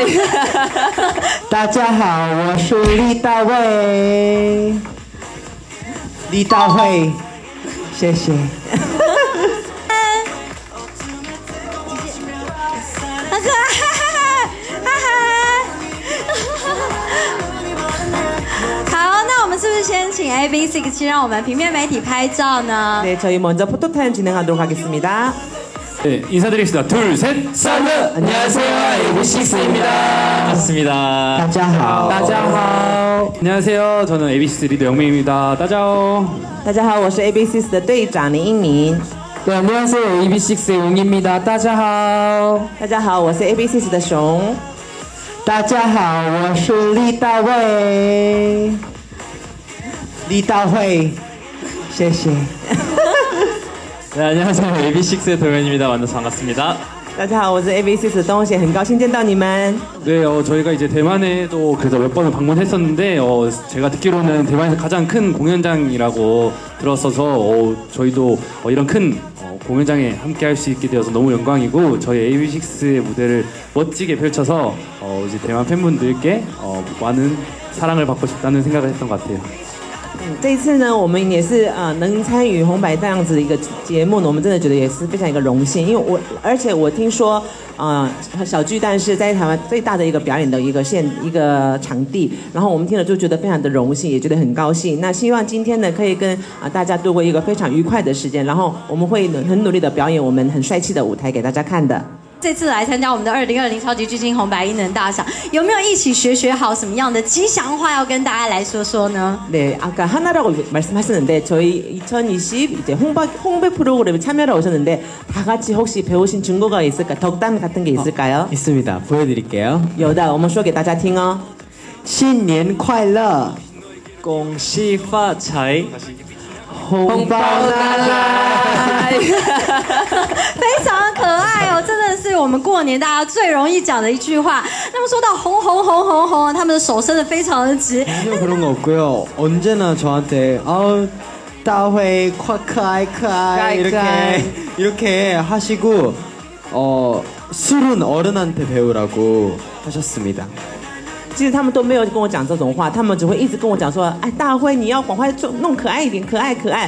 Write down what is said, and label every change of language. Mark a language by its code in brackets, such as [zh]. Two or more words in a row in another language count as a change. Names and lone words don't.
[zh] 大家好，我是李大卫，李大卫，谢谢。很可爱，好，那我们是不是先请 AB6 去让我们平面媒体拍照呢？ [ko] 네, 저희 먼저 포토타임 진행하도록 하겠습니다. 네, 인사드리겠습니다. 둘, 셋, 사르! 안녕하세요, AB6IX입니다. 반갑습니다. [zh] 大家好，大家好， [ko] 안녕하세요, 저는 AB6IX 리더 영민입니다. [zh] 大家好. 大家好，我是 AB6 的队长林英明。 [ko] 네, 안녕하세요, AB6IX의 용입니다. [zh] 大家好. 大家好，我是 AB6 的熊。大家好，我是李大卫，李大卫，谢谢。 [ko] 네, 안녕하세요, AB6IX의 도현입니다. 만나서 반갑습니다. [zh] 大家好，我是 AB6 的东贤，很高兴见到你们。 [ko] 네, 저희가 이제 대만에도 그래서 몇 번을 방문했었는데 제가 듣기로는 대만에서 가장 큰 공연장이라고 들었어서 저희도 이런 큰 공연장에 함께 할 수 있게 되어서 너무 영광이고 저희 AB6IX의 무대를 멋지게 펼쳐서 이제 대만 팬분들께 많은 사랑을 받고 싶다는 생각을 했던 것 같아요. [zh] 这一次呢，我们也是能参与红白这样子的一个节目呢，我们真的觉得也是非常一个荣幸，因为而且我听说小巨蛋是在台湾最大的一个表演的一个场地，然后我们听了就觉得非常的荣幸，也觉得很高兴。那希望今天呢可以跟大家度过一个非常愉快的时间，然后我们会很努力的表演我们很帅气的舞台给大家看的。这次来参加我们的2020超级巨星红白艺能大赏，有没有一起学好什么样的吉祥话要跟大家来说说呢？ [ko] 네, 아까 하나라고 말씀하셨는데 저희 2020 이제 홍배 프로그램에 참여를 오셨는데 다 같이 혹시 배우신 중국어가 있을까? 덕담 같은 게 있을까요? 있습니다. 보여드릴게요. [zh] 有的，我们说给大家听哦。新年快乐，恭喜发财，红包拿来！非常可爱哦，真的是我们过年大家最容易讲的一句话。那么说到红红红红红，他们的手伸得非常的直。 [ko] 전혀 그런 거 없고요. 언제나 저한테 다회 콱크아이 크아이 이렇게 하시고 술은 어른한테 배우라고 하셨습니다. [zh] 其实他们都没有跟我讲这种话，他们只会一直跟我讲说：“哎，大辉，你要赶快弄可爱一点，可爱可爱。”